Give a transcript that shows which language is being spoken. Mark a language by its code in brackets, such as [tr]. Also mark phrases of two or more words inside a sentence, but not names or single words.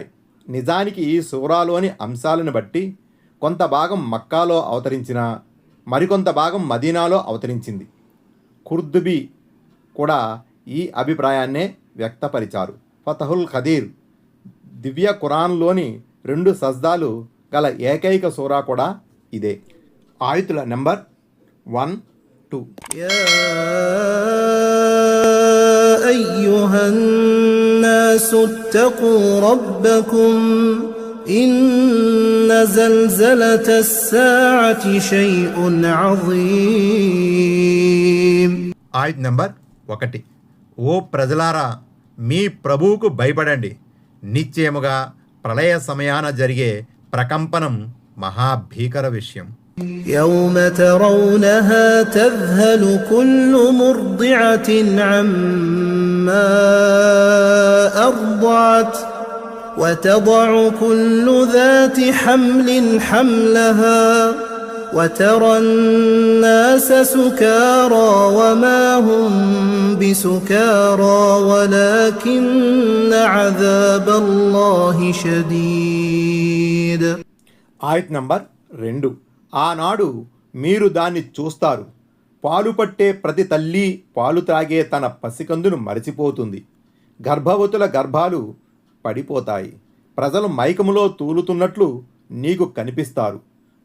[te] నిజానికి ఈ సూరాలోని అంశాలను బట్టి కొంత భాగం మక్కాలో అవతరించిన, మరికొంత భాగం మదీనాలో అవతరించింది. ఖుర్దుబీ కూడా ఈ అభిప్రాయాన్నే వ్యక్తపరిచారు. ఫతహుల్ ఖదీర్ దివ్య ఖురాన్లోని 2 సజ్దాలు గల ఏకైక సూరా కూడా ఇదే. ఆయతుల నెంబర్ 1, 2. [ar] أيها الناس اتقوا ربكم إن زلزلة الساعة شيء عظيم. [te] ఆయత్ నెంబర్ 1. ఓ ప్రజలారా, మీ ప్రభువుకు భయపడండి. నిశ్చయముగా ప్రళయ సమయాన జరిగే ప్రకంపనం మహాభీకర విషయం. [ar] يوم ترونها تذهل كل مرضعة عما أرضعت وتضع كل ذات حمل حملها وترى الناس سكارى وما هم بسكارى ولكن عذاب الله شديد. [te] ఆయత్ నంబర్ 2. ఆనాడు మీరు దాన్ని చూస్తారు. పాలు పట్టే ప్రతి తల్లి పాలు త్రాగే తన పసికందును మరచిపోతుంది. గర్భవతుల గర్భాలు పడిపోతాయి. ప్రజలు మైకములో తూలుతున్నట్లు నీకు కనిపిస్తారు.